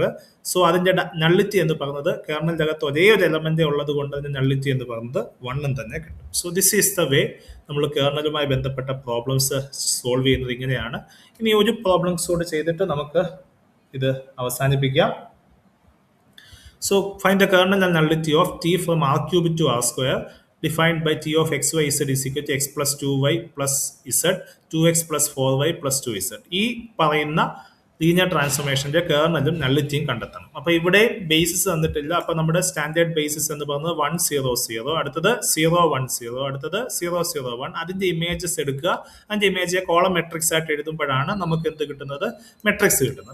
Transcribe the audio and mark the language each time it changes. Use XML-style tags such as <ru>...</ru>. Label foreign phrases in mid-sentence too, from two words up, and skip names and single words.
<ml>സോ അതിന്റെ നള്ളിറ്റി എന്ന് പറയുന്നത് കേർണലിന്റെ അകത്ത് ഒരേ ഒരു എലമെന്റ് ഉള്ളത് കൊണ്ട് അതിന്റെ നള്ളിറ്റി എന്ന് പറയുന്നത് 1 തന്നെ കിട്ടും.</ml> <en>So this is the way</en> <ml>നമ്മൾ കേർണലുമായി ബന്ധപ്പെട്ട</ml> <en>problems solve</en> <ml>ചെയ്യുന്നത് ഇങ്ങനെയാണ്. ഇനി ഒരു പ്രോബ്ലംസ് കൂടെ ചെയ്തിട്ട് നമുക്ക് ഇത് അവസാനിപ്പിക്കാം.</ml> <en>So find the kernel and nullity of T from R cubed to R square defined by T of x y z is equal to x plus 2y plus z 2x plus 4y plus 2z.</en> <ml>ഈ പറയുന്ന</ml> <en>linear transformationന്റെ</en> <ml>കേർണലും നള്ളിറ്റിയും കണ്ടെത്തണം. അപ്പോൾ ഇവിടെ ബേസിസ് തന്നിട്ടില്ല. അപ്പോൾ നമ്മുടെ</ml> <en>standard basis</en> <ml>എന്ന് പറയുന്നത് 1 0 0, അടുത്തത് 0 1 0, അടുത്തത് 0 0 1. അതിന്റെ ഇമേജസ് എടുക്കുക. അതിന്റെ</ml> <en>image column matrix</en> <ml>ആയിട്ട് എഴുതുമ്പോഴാണ് നമുക്ക് എന്ത് കിട്ടുന്നത്, മെട്രിക്സ് കിട്ടുന്നത്.</ml>